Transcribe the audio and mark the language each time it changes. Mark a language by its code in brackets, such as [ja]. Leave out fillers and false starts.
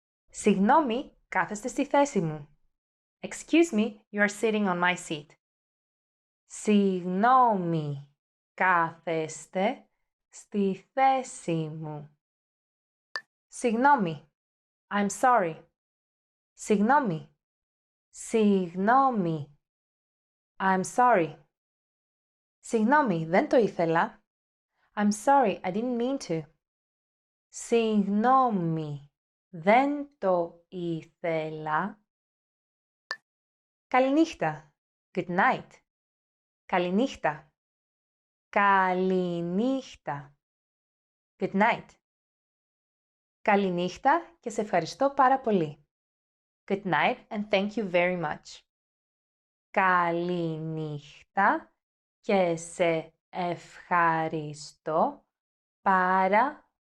[el] Συγγνώμη, κάθεστε στη θέση μου. [en] Excuse me, you are sitting on my seat. [el] Συγγνώμη, κάθεστε στη θέση μου. Συγγνώμη. [en] I'm sorry. [el] Συγγνώμη. Συγγνώμη. [en] I'm sorry. [el] Συγγνώμη, δεν το ήθελα. [en] I'm sorry, I didn't mean to. [el] Συγγνώμη, δεν το ήθελα. Καληνύχτα. [en] Good night. [el] Καληνύχτα. Καληνύχτα. [en] Good night. [el] Καληνύχτα και σε ευχαριστώ πάρα πολύ. [en] Good night and thank you very much. [el] Καληνύχτα και σε ευχαριστώ πάρα πολύ.